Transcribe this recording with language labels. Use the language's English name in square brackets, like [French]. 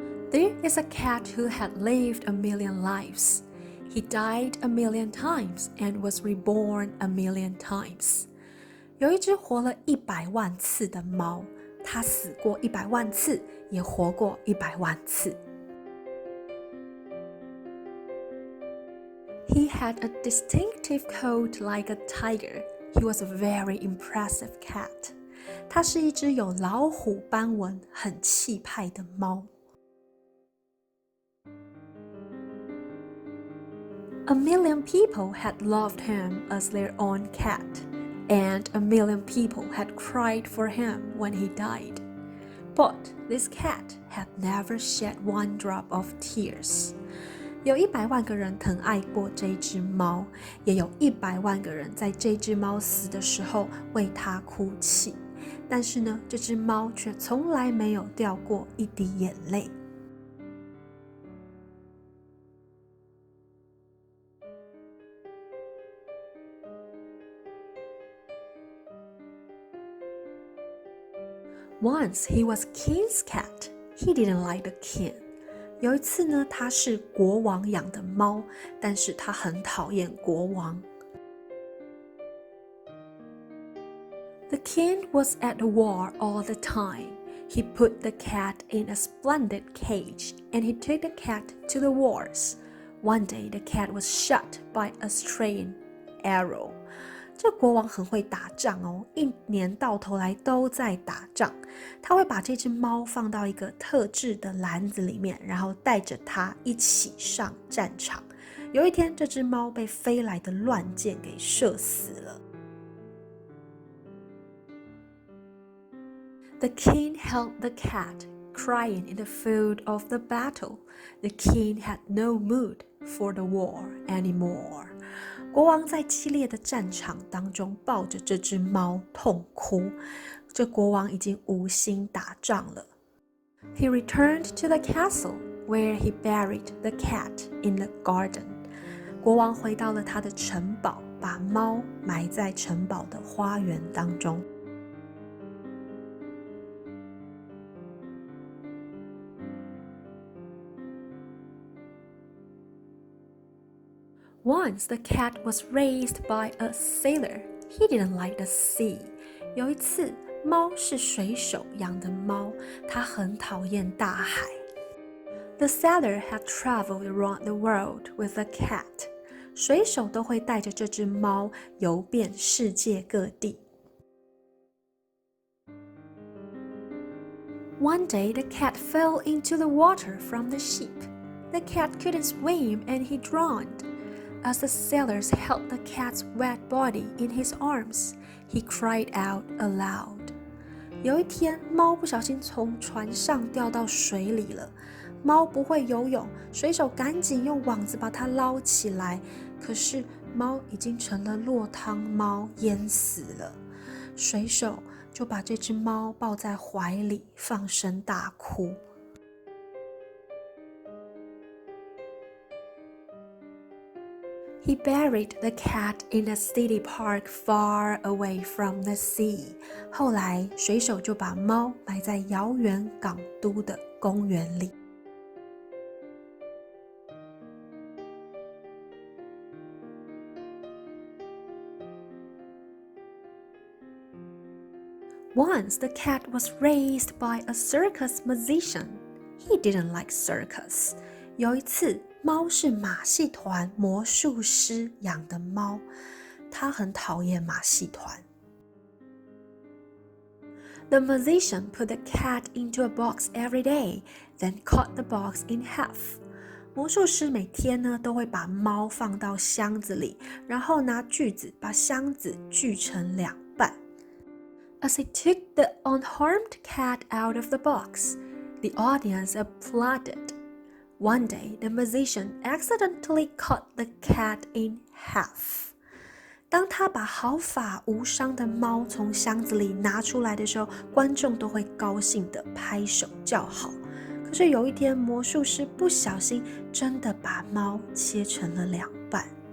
[English] There is a cat who had lived a million lives. He died a million times and was reborn a million times. [Chinese] 有一只活了100万次的猫，它死过100万次，也活过100万次。 [English] He had a distinctive coat like a tiger. He was a very impressive cat. [Chinese] 它是一只有老虎斑纹、很气派的猫。 [English] A million people had loved him as their own cat, and a million people had cried for him when he died. But this cat had never shed one drop of tears. [Chinese] 有100万个人疼爱过这只猫，也有100万个人在这只猫死的时候为它哭泣。但是呢，这只猫却从来没有掉过一滴眼泪。 [English] Once he was king's cat. He didn't like the king. [Chinese] 有一次呢，他是国王养的猫，但是他很讨厌国王。 [English] The king was at war all the time. He put the cat in a splendid cage, and he took the cat to the wars. One day, the cat was shot by a stray arrow. [Chinese] 这国王很会打仗哦，一年到头来都在打仗。他会把这只猫放到一个特制的篮子里面，然后带着它一起上战场。有一天，这只猫被飞来的乱箭给射死了。 [English] The king held the cat, crying in the field of the battle. The king had no mood for the war anymore. [Chinese] 国王在激烈的战场当中抱着这只猫痛哭，这国王已经无心打仗了。 [English] He returned to the castle, where he buried the cat in the garden. [Chinese] 国王回到了他的城堡，把猫埋在城堡的花园当中。 [English] Once the cat was raised by a sailor. He didn't like the sea. [Chinese] 有一次，猫是水手养的猫，它很讨厌大海。 [English] The sailor had traveled around the world with the cat. [Chinese] 水手都会带着这只猫游遍世界各地。 [English] One day, the cat fell into the water from the ship. The cat couldn't swim and he drowned.As the sailors held the cat's wet body in his arms, he cried out aloud. [Chinese] 有一天，猫不小心从船上掉到水里了。猫不会游泳，水手赶紧用网子把它捞起来。可是猫已经成了落汤猫，淹死了。水手就把这只猫抱在怀里，放声大哭。 [English] He buried the cat in a city park far away from the sea. [Chinese] 后来，水手就把猫埋在遥远港都的公园里。 [English] Once the cat was raised by a circus musician. He didn't like circus. [Chinese] 有一次，猫是马戏团魔术师养的猫，他很讨厌马戏团。 [English] The musician put the cat into a box every day, then cut the box in half. [Chinese] 魔术师每天呢都会把猫放到箱子里，然后拿锯子把箱子锯成两半。 [English] As he took the unharmed cat out of the box, the audience applauded. One day, the musician accidentally cut the cat in half. [Chinese] 当他把毫发无伤的猫从箱子里拿出来的时候，观众都会高兴地拍手叫好。可是有一天，魔术师不小心真的把猫切成了两半。